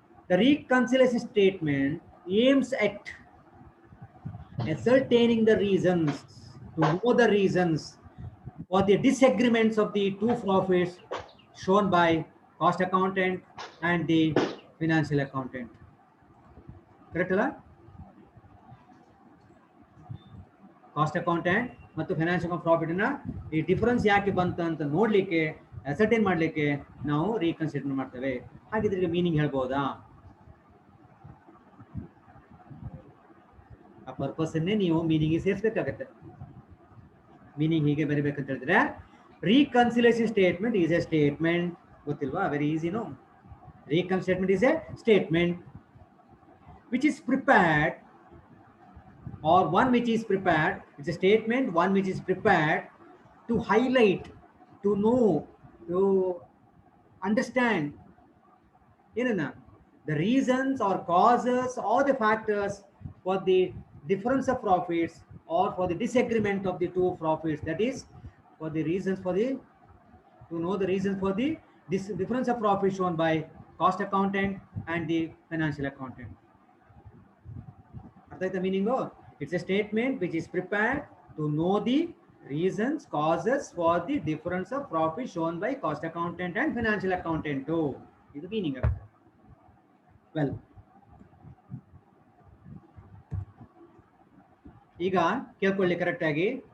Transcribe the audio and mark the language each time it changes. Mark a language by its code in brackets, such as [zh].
[en] The reconciliation statement aims at ascertaining the reasons, to know the reasons for the disagreements of the two profits shown by cost accountant and the financial accountant. [kn] Correct ಅಲ್ಲ? Cost accountant ಮತ್ತು financial profit ನ ಈ difference ಯಾಕೆ ಬಂತು ಅಂತ ನೋಡ್ಲಿಕ್ಕೆ, ascertain ಮಾಡ್ಲಿಕ್ಕೆ ನಾವು ರೀಕನ್ಸಿಡರ್ ಮಾಡ್ತೇವೆ. ಹಾಗಿದ್ರೆ ಮೀನಿಂಗ್ ಹೇಳ್ಬೋದಾ? ಆ ಪರ್ಪಸ್ ಅನ್ನೇ ನೀವು ಮೀನಿಂಗ್ ಸೇರಿಸಬೇಕಾಗತ್ತೆ. ಮೀನಿಂಗ್ ಹೀಗೆ ಬರಿಬೇಕಂತ ಹೇಳಿದ್ರೆ, [en] Reconciliation statement is a statement. [kn] ಗೊತ್ತಿಲ್ವಾ? [en] Very easy. No, reconciliation statement is a statement which is prepared, or one which is prepared. It's a statement, one which is prepared to highlight, to know, to understand the reasons or causes or the factors for the difference of profits or for the disagreement of the two profits. That is, for the reasons for the, to know the reasons for the difference of profits shown by cost accountant and the financial accountant. The meaning of it's a statement which is prepared to know the reasons, causes for the difference of profit shown by cost accountant and financial accountant too. Is the meaning of it. [kn] Well, ಈಗ ಕೇಳ್ಕೊಳ್ಳಿ correct ಆಗಿ.